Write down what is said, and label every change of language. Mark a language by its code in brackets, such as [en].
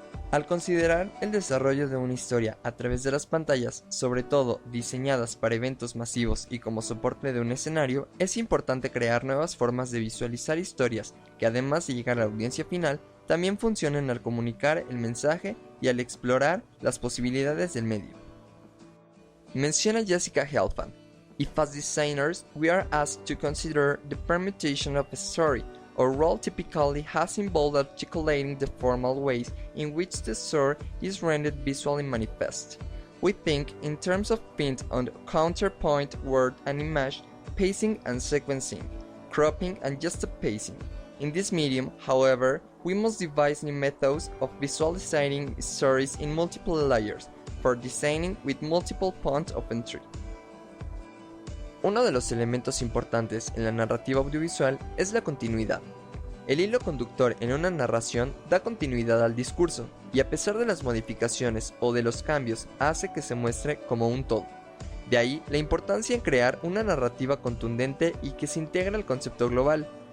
[es] Al considerar el desarrollo de una historia a través de las pantallas, sobre todo diseñadas para eventos masivos y como soporte de un escenario, es importante crear nuevas formas de visualizar historias que, además de llegar a la audiencia final, también funcionen al comunicar el mensaje y al explorar las posibilidades del medio. Menciona [en] Jessica Helfand: "If as designers we are asked to consider the permutation of a story, our role typically has involved articulating the formal ways in which the story is rendered visually manifest. We think in terms of pint on counterpoint, word and image, pacing and sequencing, cropping and juxtaposing. In this medium, however, we must devise new methods of visualizing stories in multiple layers, for designing with multiple points of entry." [es] Uno de los elementos importantes en la narrativa audiovisual es la continuidad. El hilo conductor en una narración da continuidad al discurso, y a pesar de las modificaciones o de los cambios, hace que se muestre como un todo. De ahí la importancia en crear una narrativa contundente y que se integre al concepto global.